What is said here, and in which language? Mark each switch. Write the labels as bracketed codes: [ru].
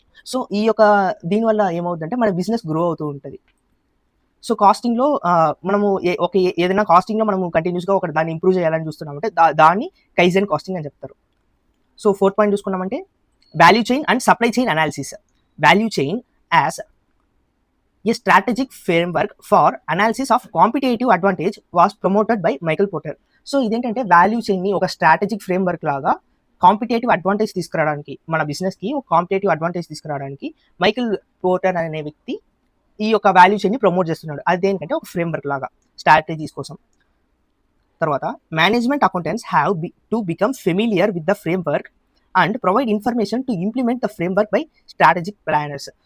[te] So ఈ యొక్క దీనివల్ల ఏమవుతుందంటే మన బిజినెస్ గ్రో అవుతూ ఉంటుంది. సో కాస్టింగ్లో మనము ఏదైనా కాస్టింగ్లో మనము కంటిన్యూస్గా దాన్ని ఇంప్రూవ్ చేయాలని చూస్తున్నామంటే దాన్ని కైజన్ కాస్టింగ్ అని చెప్తారు. [en] So fourth point చూసుకున్నామంటే value chain and supply chain analysis. Value chain as a strategic framework for analysis of competitive advantage was promoted by Michael Porter. [te] So ఇదేంటంటే వాల్యూ చైన్ని ఒక స్ట్రాటజిక్ ఫ్రేమ్వర్క్ లాగా competitive advantage తీసుకురావడానికి, మన బిజినెస్కి ఒక competitive advantage తీసుకురావడానికి Michael Porter అనే వ్యక్తి ఈ యొక్క వాల్యూ చైన్ని ప్రమోట్ చేస్తున్నాడు. అదేంటంటే ఒక ఫ్రేమ్వర్క్ లాగా స్ట్రాటజీస్ కోసం. తర్వాత [en] Management accountants have to become familiar with the framework and provide information to implement the framework by strategic planners.